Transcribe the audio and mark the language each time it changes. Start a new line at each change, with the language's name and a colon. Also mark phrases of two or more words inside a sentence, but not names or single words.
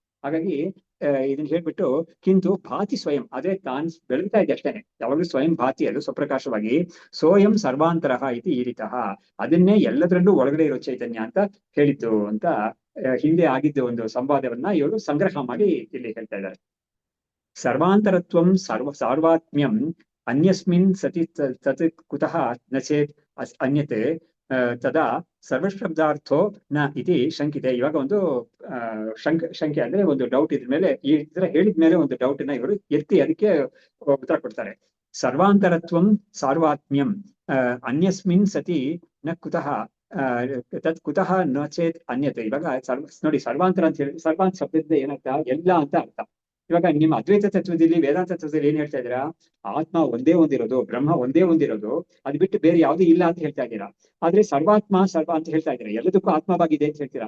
Kannada: ಹಾಗಾಗಿ ಇದನ್ನ ಹೇಳ್ಬಿಟ್ಟು
Sanskrit: ಕಿಂತು ಭಾತಿ ಸ್ವಯಂ,
Kannada: ಅದೇ ತಾನ್ ಬೆಳಗ್ತಾ ಇದೆ ಅಷ್ಟೇನೆ, ಯಾವಾಗಲೂ
Sanskrit: ಸ್ವಯಂ ಭಾತಿ,
Kannada: ಅದು ಸ್ವಪ್ರಕಾಶವಾಗಿ
Sanskrit: ಸೋಯಂ ಸರ್ವಾಂತರಃ ಇತಿ ಈರಿತಃ,
Kannada: ಅದನ್ನೇ ಎಲ್ಲದರಲ್ಲೂ ಒಳಗಡೆ ಇರೋ ಚೈತನ್ಯ ಅಂತ ಹೇಳಿದ್ದು ಅಂತ ಹಿಂದೆ ಆಗಿದ್ದ ಒಂದು ಸಂವಾದವನ್ನ ಇವರು ಸಂಗ್ರಹ ಮಾಡಿ ಇಲ್ಲಿ ಹೇಳ್ತಾ ಇದ್ದಾರೆ.
Sanskrit: ಸರ್ವಾಂತರತ್ವಂ ಸಾರ್ವಾತ್ಮ್ಯಂ ಅನ್ಯಸ್ಮಿನ್ ಸತಿ ತತ್ ಕುತಃ ನ ಚೇತ್ ಅನ್ಯತೆ ತದಾ ಸರ್ವಶಬ್ದಾರ್ಥೋ ನ ಇತಿ ಶಂಕಿತೆ.
Kannada: ಇವಾಗ ಒಂದು ಶಂಕೆ ಅಂದ್ರೆ ಒಂದು ಡೌಟ್ ಇದ್ರ ಮೇಲೆ, ಈ ತರ ಹೇಳಿದ ಮೇಲೆ ಒಂದು ಡೌಟ್ ನ ಇವರು ಎತ್ತಿ ಅದಕ್ಕೆ ಉತ್ತರ ಕೊಡ್ತಾರೆ.
Sanskrit: ಸರ್ವಾಂತರತ್ವಂ ಸಾರ್ವಾತ್ಮ್ಯಂ ಅನ್ಯಸ್ಮಿನ್ ಸತಿ ನ ಕುತಃ ತತ್ ಕುತಃ ನ ಚೇತ್ ಅನ್ಯತೆ.
Kannada: ಇವಾಗ ನೋಡಿ, ಸರ್ವಾಂತರ ಅಂತ ಹೇಳಿ, ಸರ್ವಾಂತ ಶಬ್ದದಿಂದ ಏನರ್ಥ? ಎಲ್ಲ ಅಂತ ಅರ್ಥ. ಇವಾಗ ನಿಮ್ಮ ಅದ್ವೈತ ತತ್ವದಲ್ಲಿ, ವೇದಾಂತ ತತ್ವದಲ್ಲಿ ಏನ್ ಹೇಳ್ತಾ ಇದ್ದೀರಾ? ಆತ್ಮ ಒಂದೇ ಒಂದಿರೋದು, ಬ್ರಹ್ಮ ಒಂದೇ ಒಂದಿರೋದು, ಅದು ಬಿಟ್ಟು ಬೇರೆ ಯಾವ್ದು ಇಲ್ಲ ಅಂತ ಹೇಳ್ತಾ ಇದ್ದೀರಾ. ಆದ್ರೆ ಸರ್ವಾತ್ಮ ಸರ್ವ ಅಂತ ಹೇಳ್ತಾ ಇದ್ದೀರಾ, ಎಲ್ಲದಕ್ಕೂ ಆತ್ಮವಾಗಿದೆ ಅಂತ ಹೇಳ್ತೀರಾ.